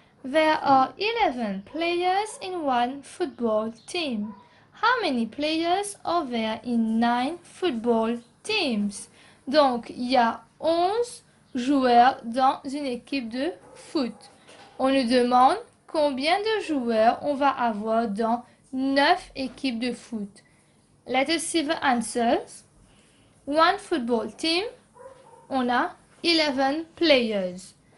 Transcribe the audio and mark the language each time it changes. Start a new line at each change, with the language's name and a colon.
English: There are 11 players in one football team. How many players are there in 9 football teams?
French: Donc, il y a 11 joueurs dans une équipe de foot. On nous demande combien de joueurs on va avoir dans 9 équipes de foot.
English: Let us see the answers. One football team,
French: on a
English: 11 players.